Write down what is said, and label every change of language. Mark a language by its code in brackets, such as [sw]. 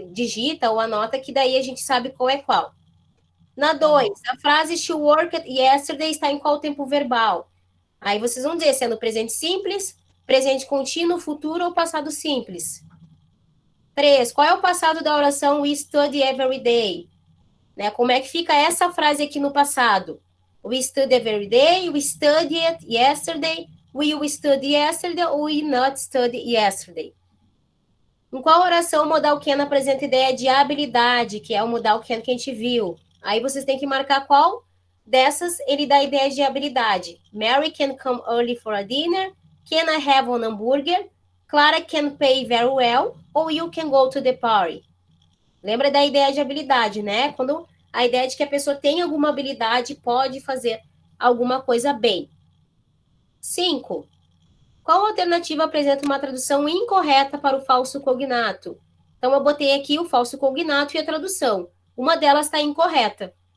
[pt] Digita ou anota, que daí a gente sabe qual é qual. Na 2, a frase [en] she worked yesterday [pt] está em qual tempo verbal? Aí vocês vão dizer se é no presente simples, presente contínuo, futuro ou passado simples? 3. Qual é o passado da oração [en] we study every day? [pt] Né? Como é que fica essa frase aqui no passado? [en] We study every day, we studied yesterday, we will study yesterday ou we not study yesterday? [pt] Em qual oração o modal can apresenta ideia de habilidade, que é o modal can que a gente viu? Aí vocês têm que marcar qual dessas ele dá ideia de habilidade. [en] Mary can come early for a dinner, can I have an hambúrguer, Clara can pay very well, ou you can go to the party. [pt] Lembra da ideia de habilidade, né? Quando a ideia de que a pessoa tem alguma habilidade, pode fazer alguma coisa bem. 5. Qual alternativa apresenta uma tradução incorreta para o falso cognato? Então, eu botei aqui o falso cognato e a tradução. Uma delas está incorreta.